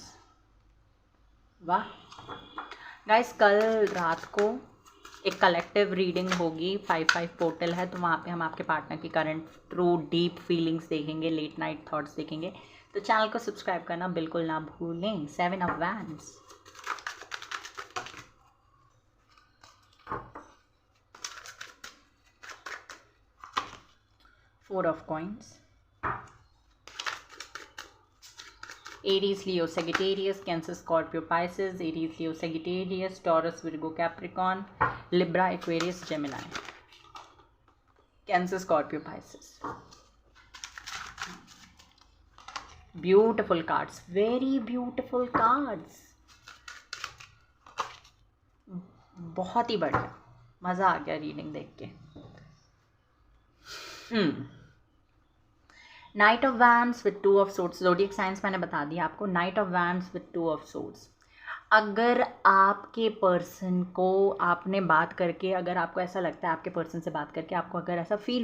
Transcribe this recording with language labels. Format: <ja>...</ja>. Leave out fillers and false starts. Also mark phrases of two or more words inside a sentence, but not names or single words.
<hi>वाह गाइस, कल रात को एक</hi> <en>collective reading</en> <hi>होगी, 5/5 पोर्टल है, तो वहाँ पे हम आपके पार्टनर की</hi> <en>current true deep feelings</en> <hi>देखेंगे,</hi> <en>late night thoughts</en> <hi>देखेंगे। तो चैनल को सब्सक्राइब करना बिल्कुल ना भूलें।</hi> <en>7 of Wands, 4 of Coins, Aries, Leo, Sagittarius, Cancer, Scorpio, Pisces, Aries, Leo, Sagittarius, Taurus, Virgo, Capricorn, Libra, Aquarius, Gemini, Cancer, Scorpio, Pisces. Beautiful cards, very beautiful cards.</en> <hi>बहुत ही बढ़िया, मज़ा आ गया रीडिंग देख के।</hi> <en>Knight of Wands with 2 of Swords, zodiac science</en> <hi>मैंने बता दिया आपको।</hi> <en>Knight of Wands with 2 of Swords,</en> <hi>अगर आपके पर्सन को आपने बात करके, अगर आपको ऐसा लगता है आपके पर्सन से बात करके आपको अगर ऐसा फील</hi>